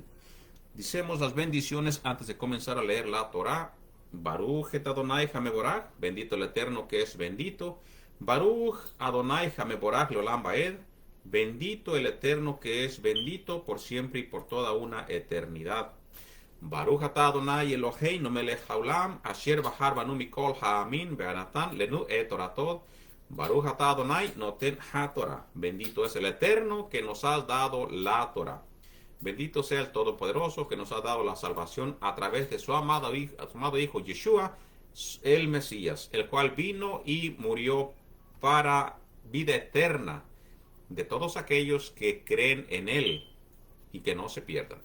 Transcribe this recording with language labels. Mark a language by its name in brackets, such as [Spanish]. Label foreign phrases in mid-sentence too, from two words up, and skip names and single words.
[Spanish] Dicemos las bendiciones antes de comenzar a leer la Torah. [Hebrew] ברוך את אדוני המבורך, [Spanish] bendito el Eterno que es bendito. [Hebrew] ברוך אדוני המבורך לעולם ועד, [Spanish] bendito el Eterno que es bendito por siempre y por toda una eternidad. [Hebrew] ברוך אתה אדוני אלוהינו מלך העולם אשר בחר בנו מכל העמים ונתן לנו את תורתו. ברוך אתה אדוני נותן התורה, [Spanish] bendito es el Eterno que nos ha dado la Torah. Bendito sea el Todopoderoso que nos ha dado la salvación a través de su amado Hijo Yeshua, el Mesías, el cual vino y murió para vida eterna de todos aquellos que creen en Él y que no se pierdan.